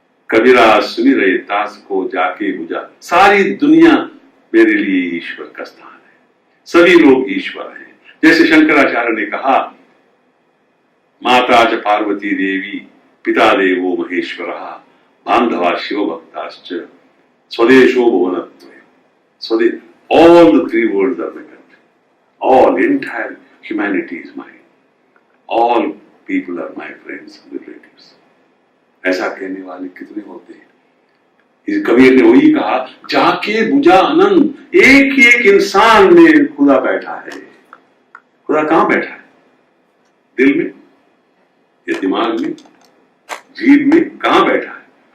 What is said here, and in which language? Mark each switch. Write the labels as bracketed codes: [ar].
[hi] कबीरा सुनी रहे तास को जाके बुझा, सारी दुनिया मेरे लिए ईश्वर का स्थान है, सभी लोग ईश्वर हैं। जैसे शंकराचार्य ने कहा, [sa] माता च पार्वती देवी पिता देवो महेश्वरः बांधवा शिव भक्ताश्च स्वदेशो भुवनत्वय। [en] स्वदेश, all the three worlds are my country, all entire humanity is mine, all people are my friends and relatives। [hi] ऐसा कहने वाले कितने होते हैं। इस कबीर ने वही कहा, जाके बुझा अनंत, एक ही एक इंसान में खुदा बैठा है। खुदा कहां बैठा है? दिल में या दिमाग में, जीभ में, कहां बैठा है?